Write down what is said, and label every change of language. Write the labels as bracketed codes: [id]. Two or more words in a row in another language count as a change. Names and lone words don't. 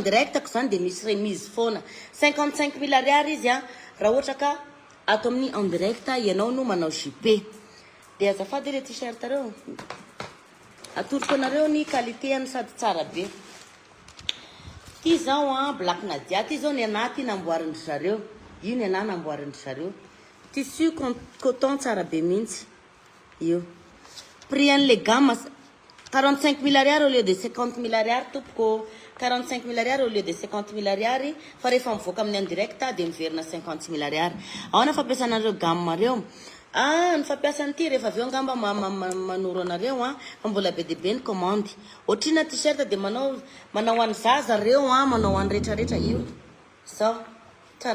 [mg] direct ko zany de misy remise foana 55 000 ariary izy a raha ohatra ka ato amin'ny [fr] en direct [mg] ianao no manao JP de azafady le t-shirt reo atoroko anareo ny qualité any sady tsara be ty zao a black nadia ty zao ny anaty namboarindry zareo io ny ana namboarindry zareo [fr] tissu coton [mg] tsara be mihitsy io prix an'le gamme 45 000 ariary [fr] au lieu de [mg] 50 000 ariary tompoko 45 000 ariary [fr] au lieu de [mg] 50 000 ariary fa rehefa mivoaka amin'ny [fr] en direct [mg] de miverina 50 000 ariary ahoana fampiasanareo gamme reo ny fampiasany ty rehefa aveo angamba manoro anareo a fa mbola be dia be ny commande ohatrina t-shirt de manao any zaza reo a manao any rehetrarehetra io zao tsara